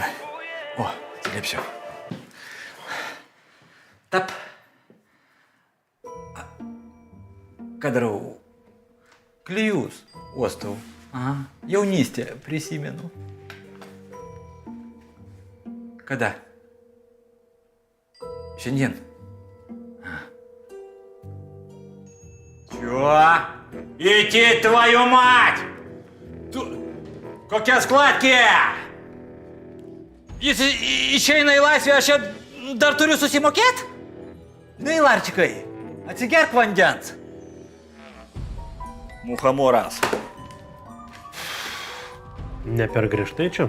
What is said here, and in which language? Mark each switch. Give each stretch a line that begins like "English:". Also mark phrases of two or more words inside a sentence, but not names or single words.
Lithuanian: O, atsiliepsiu. Tap. Ką darau? Klijus uostau. Aha, jaunystė prisimenu. Kada? Šiandien.
Russian: Чё? Иди, твою мать!
Lithuanian: Kokie skladki! Jis išeina į laisvę, aš čia dar turiu susimokėti? Nei, Larčikai, atsigerk vandens. Muhamoras. Ne per griežtai čia?